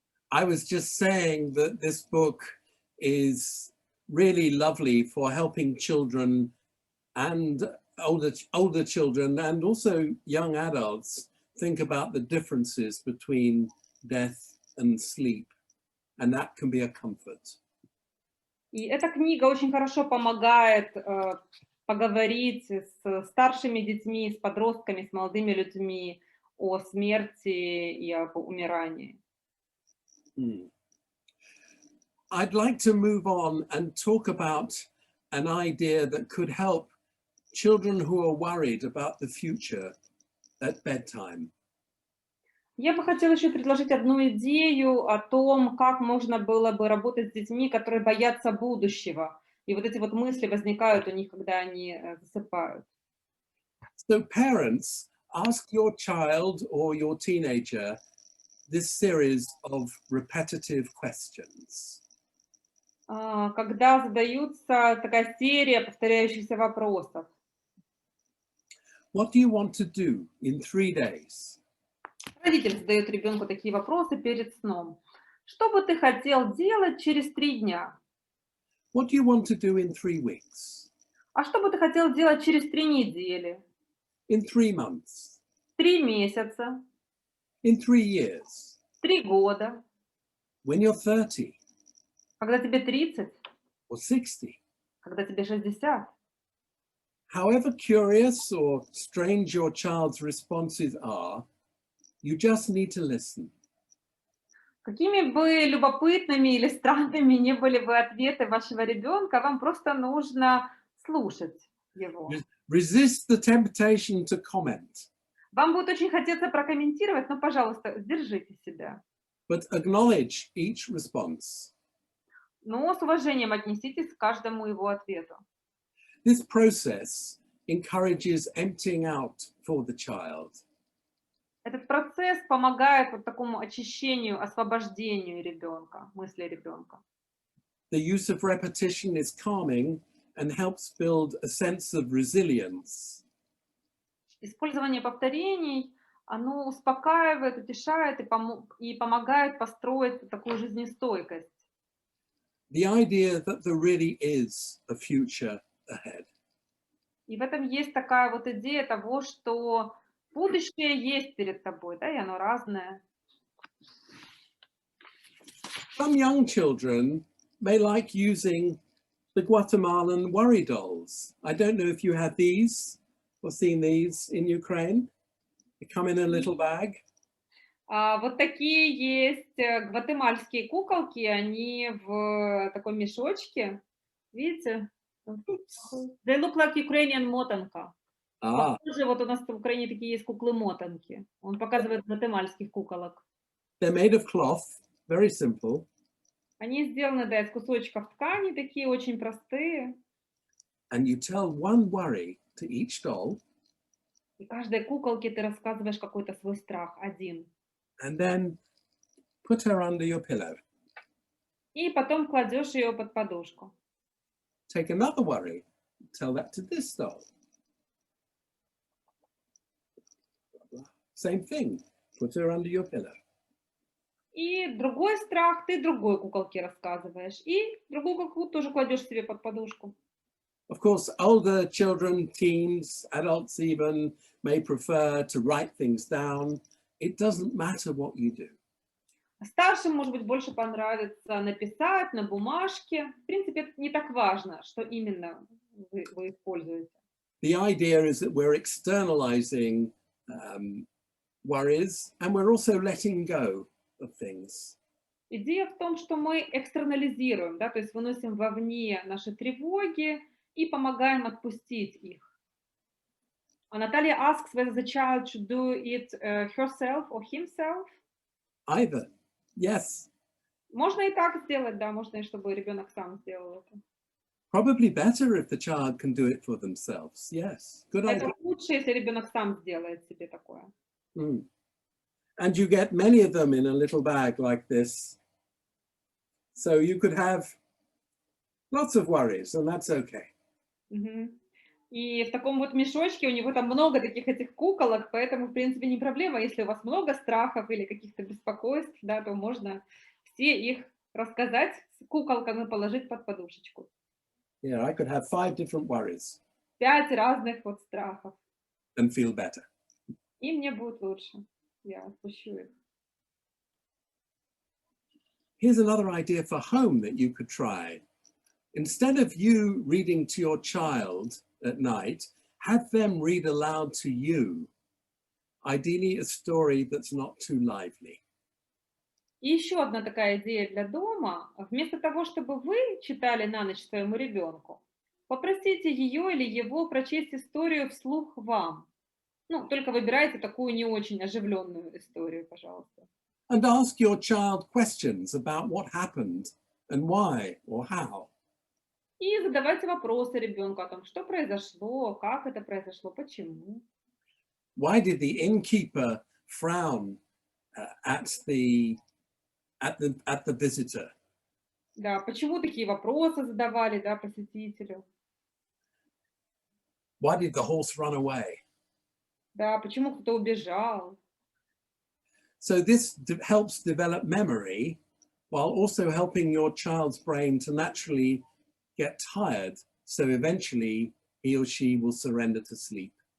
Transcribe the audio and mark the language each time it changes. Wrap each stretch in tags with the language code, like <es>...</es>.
<en>I was just saying that this book is really lovely for helping children and older children and also young adults think about the differences between death and sleep. And that can be a comfort.</en> <ru>И эта книга очень хорошо помогает поговорить с старшими детьми, с подростками, с молодыми людьми о смерти и об умирании.</ru> <en>I'd like to move on and talk about an idea that could help children who are worried about the future at bedtime.</en> <ru>Я бы хотела еще предложить одну идею о том, как можно было бы работать с детьми, которые боятся будущего. И вот эти вот мысли возникают у них, когда они засыпают.</ru> <en>So parents, ask your child or your teenager this series of repetitive questions.</en> <ru>Когда задаются такая серия повторяющихся вопросов.</ru> <en>What do you want to do in 3 days?</en> <ru>Родитель задает ребенку такие вопросы перед сном. Что бы ты хотел делать через 3 дня?</ru> <en>What do you want to do in 3 weeks?</en> <ru>А что бы ты хотел делать через 3 недели?</ru> <en>In 3 months?</en> <ru>3 месяца?</ru> <en>In 3 years?</en> <ru>3 года?</ru> <en>When you're 30?</en> <ru>Когда тебе 30?</ru> <en>Or 60?</en> <ru>Когда тебе 60?</ru> <en>However curious or strange your child's responses are, you just need to listen.</en> <ru>Какими бы любопытными или странными ни были бы ответы вашего ребенка, вам просто нужно слушать его.</ru> <en>Resist the temptation to comment.</en> <ru>Вам будет очень хотеться прокомментировать, но, пожалуйста, сдержите себя.</ru> <en>But acknowledge each response.</en> <ru>Но с уважением отнеситесь к каждому его ответу.</ru> <en>This process encourages emptying out for the child.</en> <ru>Этот процесс помогает вот такому очищению, освобождению ребенка, мысли ребенка.</ru> <en>The use of repetition is calming and helps build a sense of resilience.</en> <ru>Использование повторений, оно успокаивает, утешает и помогает построить такую жизнестойкость.</ru> <en>The idea that there really is a future ahead.</en> <ru>И в этом есть такая вот идея того, что будущее есть перед тобой, да, и оно разное.</ru> <en>Some young children may like using the Guatemalan worry dolls. I don't know if you have these or seen these in Ukraine. They come in a little bag.</en> <ru>Вот такие есть гватемальские куколки, они в таком мешочке, видите?</ru> <en>They look like Ukrainian мотанка.</en> <ru>Похоже, вот у нас в Украине такие есть куклы-мотанки. Он показывает гватемальских куколок.</ru> <en>They're made of cloth, very simple.</en> <ru>Они сделаны, да, из кусочков ткани, такие очень простые.</ru> <en>And you tell one worry to each doll.</en> <ru>И каждой куколке ты рассказываешь какой-то свой страх, один.</ru> <en>And then put her under your pillow.</en> <ru>И потом кладешь ее под подушку.</ru> <en>Take another worry. tell that to this doll. Same thing. Put her under your pillow.</en> <ru>И другой страх ты другой куколке рассказываешь. И другую куклу тоже кладешь себе под подушку.</ru> <en>Of course, older children, teens, adults even, may prefer to write things down. It doesn't matter what you do.</en> <ru>Старшим, может быть, больше понравится написать на бумажке. В принципе, это не так важно, что именно вы используете.</ru> <en>The idea is that we're externalizing worries, and we're also letting go of things.</en> <ru>Идея в том, что мы экстернализируем, да, то есть выносим вовне наши тревоги и помогаем отпустить их.</ru> <en>Natalia asks whether the child should do it herself or himself. Either. Yes.</en> <ru>Можно и так сделать, да, можно и чтобы ребенок сам сделал это.</ru> <en>Probably better if the child can do it for themselves. Yes. Good idea.</en> <ru>Это лучше, если ребенок сам сделает себе такое. Mm.</ru> <en>And you get many of them in a little bag like this. So you could have lots of worries, and that's okay.</en> <ru>И в таком вот мешочке у него там много таких этих куколок, поэтому, в принципе, не проблема. Если у вас много страхов или каких-то беспокойств, да, то можно все их рассказать с куколками, положить под подушечку.</ru> <en>Yeah, I could have 5 different worries</en> <ru>5 разных вот страхов.</ru> <en>and feel better.</en> <ru>И мне будет лучше. Я отпущу их.</ru> <en>Here's another idea for home that you could try. Instead of you reading to your child at night, have them read aloud to you, ideally a story that's not too lively.</en> <ru>И еще одна такая идея для дома. Вместо того, чтобы вы читали на ночь своему ребенку, попросите ее или его прочесть историю вслух вам. Ну, только выбирайте такую не очень оживленную историю, пожалуйста.</ru> <en>And ask your child questions about what happened and why or how.</en> <ru>И задавайте вопросы ребенку о том, что произошло, как это произошло, почему.</ru> <en>Why did the innkeeper frown at the visitor?</en> <ru>Да, почему такие вопросы задавали, да, посетителю?</ru> <en>Why did the horse run away?</en> <ru>Да, почему кто-то убежал?</ru> <en>So this helps develop memory while also helping your child's brain to naturally get tired. So eventually he or she will surrender to sleep.</en>